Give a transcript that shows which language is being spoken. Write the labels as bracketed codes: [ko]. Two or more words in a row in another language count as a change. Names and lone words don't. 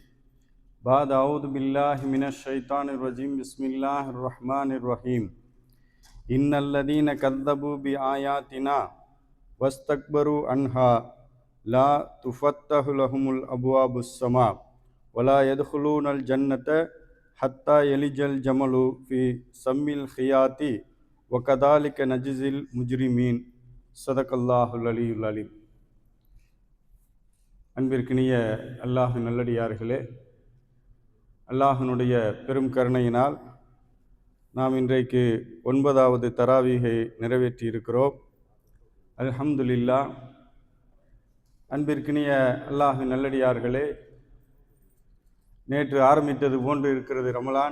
[ar] بعد أعوذ بالله من الشيطان الرجيم بسم الله الرحمن الرحيم إن الذين كذبوا بآياتنا واستكبروا عنها لا تفتح لهم الأبواب السماء ولا يدخلون الجنة حتى يلج الجمل في سم الخياط وكذلك نجزي المجرمين صدق الله العلي العليم. [ta] அன்பிற்கினிய அல்லாஹ் நல்லடியார்களே, அல்லாஹினுடைய பெரும் கருணையினால் நாம் இன்றைக்கு 9வது தராவீகை நிறைவேற்றி இருக்கிறோம். அல்ஹம்துலில்லாஹ். அன்பிற்கினிய அல்லாஹ் நல்லடியார்களே, நேற்று ஆரம்பித்தது போன்று இருக்கிறது ரமலான்.